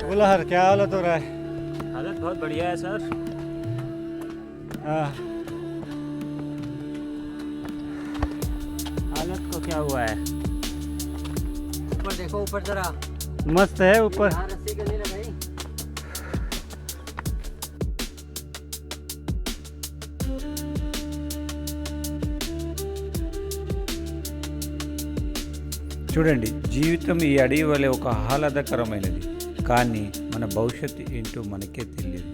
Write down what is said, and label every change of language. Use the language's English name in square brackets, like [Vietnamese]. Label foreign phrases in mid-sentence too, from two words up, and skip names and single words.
[Hindi] बोला हर क्या हालत हो रहा है? हालत बहुत बढ़िया है सर. हाँ, हालत को क्या हुआ है? ऊपर देखो, ऊपर जरा. मस्त है ऊपर. हाँ, रस्सी के लिए ना भाई. [Telugu] చూడండి, జీవితం ఈ అడవి వలె ఒక ఆహ్లాదకరమైనది. కానీ మన భవిష్యత్తు ఏంటో మనకే తెలియదు.